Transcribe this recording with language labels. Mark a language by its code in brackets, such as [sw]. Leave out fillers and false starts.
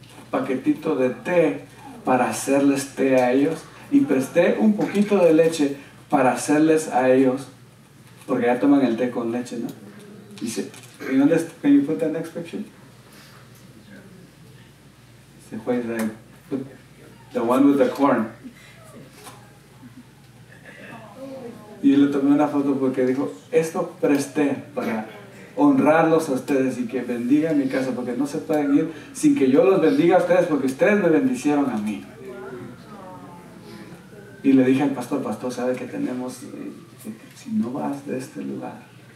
[es] paquetito de té para hacerles té a ellos, y presté un poquito de leche para hacerles a ellos, porque ya toman el té con leche, ¿no? [en] Dice, can you put the next picture? Dice, the one with the corn. [es] Y le tomé una foto porque dijo, esto presté para honrarlos a ustedes y que bendigan mi casa, porque no se pueden ir sin que yo los bendiga a ustedes, porque ustedes me bendicieron a mí. Y le dije al pastor, pastor, ¿sabe que tenemos, si no vas de este lugar?